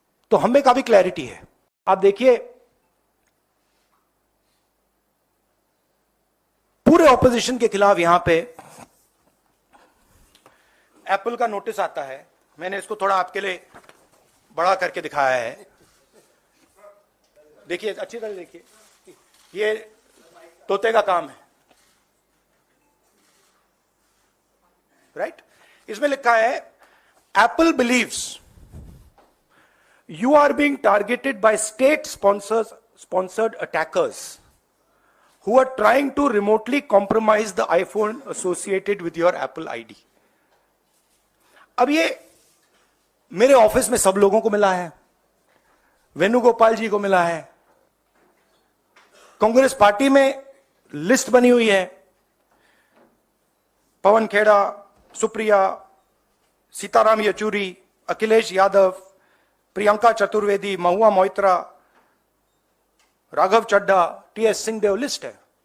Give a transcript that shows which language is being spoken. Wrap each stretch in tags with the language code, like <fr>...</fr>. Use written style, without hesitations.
<hi>तो हमें काफी क्लैरिटी है। आप देखिए, पूरे ऑपोजिशन के खिलाफ यहां पे एप्पल का नोटिस आता है। मैंने इसको थोड़ा आपके लिए बड़ा करके दिखाया है। देखिए, अच्छी तरह देखिए, ये तोते का काम है, राइट? इसमें लिखा है,</hi> <en>Apple believes you are being targeted by state sponsored attackers who are trying to remotely compromise the iPhone associated with your Apple ID.</en> <hi>अब ये मेरे ऑफिस में सब लोगों को मिला है, वेणुगोपाल जी को मिला है, कांग्रेस पार्टी में लिस्ट बनी हुई है, पवन खेड़ा, सुप्रिया, सीताराम येचुरी, अखिलेश यादव, प्रियंका चतुर्वेदी, महुआ मोइत्रा, राघव चड्ढा, टीएस सिंहदेव, लिस्ट है।</hi>